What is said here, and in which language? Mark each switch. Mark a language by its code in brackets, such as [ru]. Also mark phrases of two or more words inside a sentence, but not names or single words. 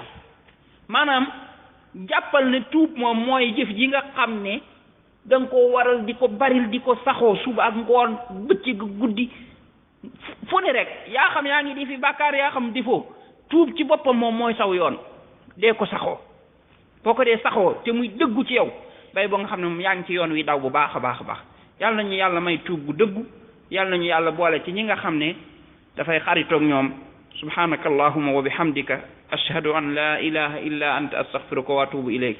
[wo] maanaam jàppal ne tuub moom mooy jëf ji nga xam ne da nga ko waral di ko baril di ko saxoo suba ak ngoon bëccëg guddi fu ne rek yaa xam yaa ngi di fi bàkkaar yaa xam di foo tuub ci boppam moom mooy saw yoon dee ko saxoo. boo ko dee saxoo te muy dëggu ci yow bay boo nga xam ne moom yaa ngi ci yoon wi daw bu baax a baax yàlla nañu yàlla may tuub gu dëggu yàlla nañu yàlla boole ci ñi nga xam ne dafay xaritoog ñoom. [ar] سبحانك اللهم وبحمدك أشهد أن لا إله إلا أنت أستغفرك وأتوب إليك.